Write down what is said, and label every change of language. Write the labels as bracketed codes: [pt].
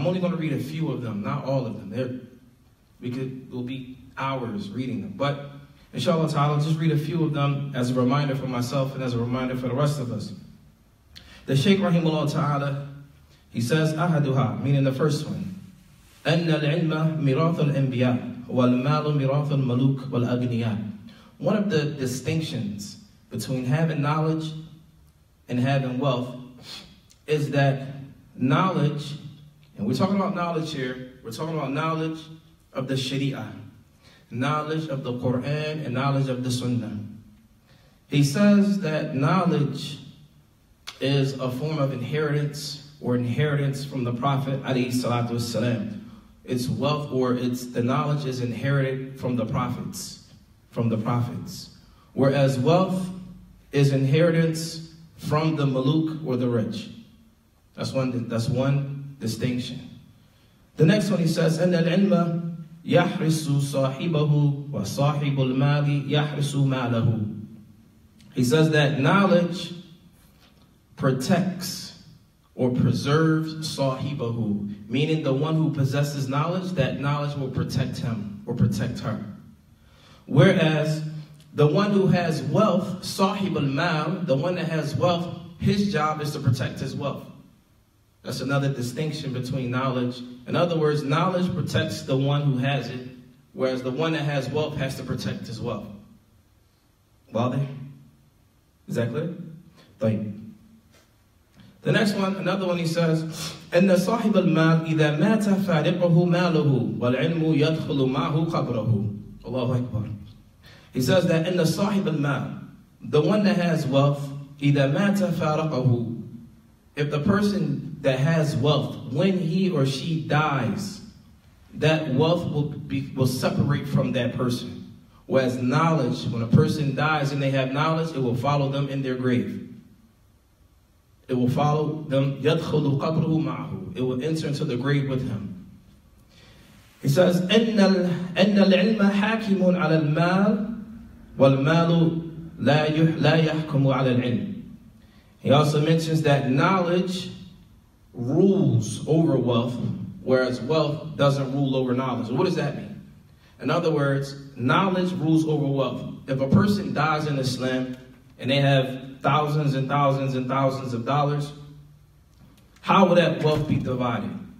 [en] I'm only going to read a few of them, not all of them. We'll be hours reading them. But inshallah ta'ala, I'll just read a few of them as a reminder for myself and as a reminder for the rest of us. The Shaykh rahimahullah ta'ala, he says, ahaduha, meaning the first one. [ar] أن العلم ميراث الأنبياء والمال ميراث الملوك والأغنياء. [en] One of the distinctions between having knowledge and having wealth is that knowledge, and we're talking about knowledge here, we're talking about knowledge of the Sharia, knowledge of the Quran, and knowledge of the Sunnah. He says that knowledge is a form of inheritance or inheritance from the Prophet alayhi salatu wassalam. It's wealth, or the knowledge is inherited from the prophets, Whereas wealth is inheritance from the maluk or the rich. That's one distinction. The next one he says, [ar] أن العلم يحرس صاحبه وصاحب المال يحرس ماله. [en] He says that knowledge protects or preserves sahibahu, meaning the one who possesses knowledge, that knowledge will protect him or protect her. Whereas the one who has wealth, sahib al-mal, the one that has wealth, his job is to protect his wealth. That's another distinction between knowledge. In other words, knowledge protects the one who has it, whereas the one that has wealth has to protect his wealth. Wadah? Is that clear? Thank. The next one, another one, he says, [ar] إن صاحب المال إذا مات فارقه ماله والعلم يدخل معه قبره. Allahu Akbar. [en] He says that [ar] إن صاحب المال, [en] the one that has wealth, [ar] إذا مات فارقه, [en] if the person that has wealth, when he or she dies, that wealth will separate from that person. Whereas knowledge, when a person dies and they have knowledge, it will follow them in their grave. It will follow them. [ar] يَدْخُلُ قَبْرُهُ مَعَهُ. [en] It will enter into the grave with him. He says, [ar] أَنَّ الْعِلْمَ حَاكِمٌ عَلَى الْمَالِ وَالْمَالُ لَا يَحْكُمُ عَلَى الْعِلْمِ. [en] He also mentions that knowledge rules over wealth, whereas wealth doesn't rule over knowledge. What does that mean? In other words, knowledge rules over wealth. If a person dies in Islam and they have thousands and thousands and thousands of dollars, how will that wealth be divided?